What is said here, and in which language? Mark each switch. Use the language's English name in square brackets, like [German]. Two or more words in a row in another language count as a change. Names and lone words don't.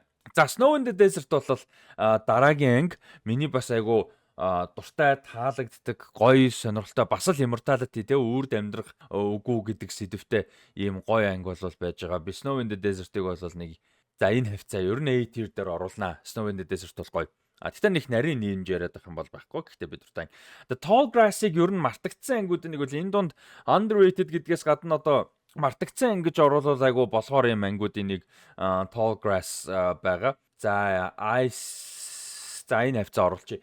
[Mongolian] За Snow in the Desert бол дараагийн анги миний бас айгуу дуртай таалагддаг гоё сонирхолтой бас л immortality те үрд амьдрах үгүй гэдэг сэдвтэй ийм гоё анги бол байж байгаа. Би Snow in the Desert-ыг бол нэг за энэ хавцаа ер нь A tier дээр оруулнаа. Snow in the Desert бол гоё. Тэгтээ нэг нарийн нэмж яриад байх юм бол байхгүй. Гэхдээ бид дуртай. The Tall Grass-ыг ер нь мартагдсан ангиуд нэг бол энэ дунд underrated гэдгээс гадна одоо мартагдсан ангиж оруулаад айгу болохоор юм ангиудын нэг Tall Grass байгаа. За Ice за энэ хавцаа оруулчих.